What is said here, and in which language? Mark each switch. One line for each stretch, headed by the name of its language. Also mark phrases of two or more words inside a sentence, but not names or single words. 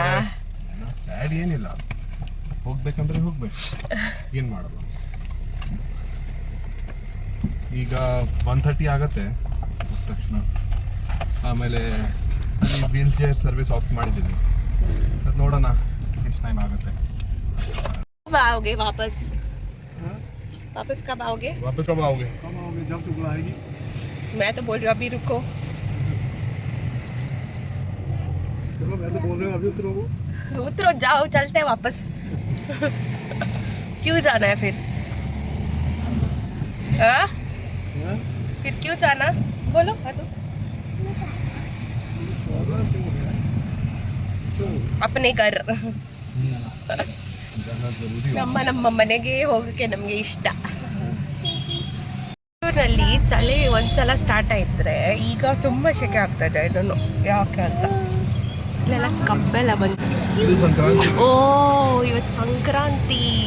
Kannada: ಸ್ಯಾಡ್ ಏನಿಲ್ಲ, ಹೋಗ್ಬೇಕಂದ್ರೆ ಹೋಗ್ಬೇಕು, ಏನು ಮಾಡೋದು. ಈಗ 1:30 ಆಗತ್ತೆ ತಕ್ಷಣ. ಆಮೇಲೆ ಅಲ್ಲಿ
English: wheel chair service off
Kannada: ಮಾಡಿದ್ದೀವಿ. ನೋಡೋಣ ಎಷ್ಟು ಟೈಮ್ ಆಗುತ್ತೆ.
Hindi: आओगे वापस कब आओगे? वापस कब आओगे? जब तू बुलाएगी. मैं तो बोल रही हूँ अभी रुको. मैं तो बोल रही हूँ अभी उतरो, जाओ, चलते हैं वापस. क्यों जाना है फिर? फिर क्यों जाना? बोलो. अपने घर
Kannada: ನಮ್ಮ ಮನೆಗೆ ಹೋಗಕ್ಕೆ ನಮಗೆ ಇಷ್ಟ. ನಲ್ಲಿ ಚಳಿ ಒಂದ್ಸಲ ಸ್ಟಾರ್ಟ್ ಆಯಿದ್ರೆ ಈಗ ತುಂಬ ಶೆಕೆ ಆಗ್ತದೆ. ಇದನ್ನು ಯಾಕೆ ಅಂತ ಇಲ್ಲೆಲ್ಲ ಕಬ್ಬೆಲ್ಲ ಬಂತು. ಓ, ಇವತ್ತು ಸಂಕ್ರಾಂತಿ.